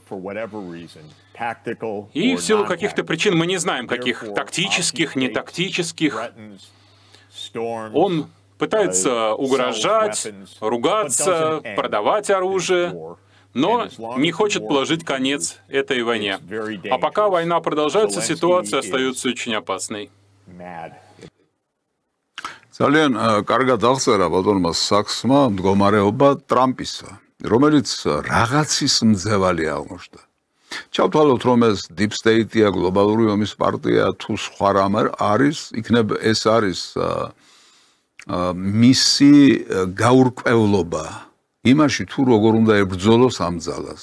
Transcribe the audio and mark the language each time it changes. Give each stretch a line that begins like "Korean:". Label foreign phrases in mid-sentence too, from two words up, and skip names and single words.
Russian: И в силу каких-то причин, мы не знаем, каких тактических, не тактических, он пытается угрожать, ругаться, продавать оружие, но не хочет положить конец этой войне. А пока война продолжается, ситуация остается очень опасной.
Georgian: ძალიან კარგად აღწერა ბატონმა საქსმა მდგომარეობა ტრამპისა, რომელიც რაღაცის მძევალი აღმოჩნდა. ჩავთვალოთ, რომ ეს
English: Deep State-
Georgian: ია, გლობალური ომის პარტია თუ სხვა რამ არის, იქნებ ეს არის მისი გაურკვევლობა იმაში, თუ როგორ უნდა ებრძოლოს ამ ძალას.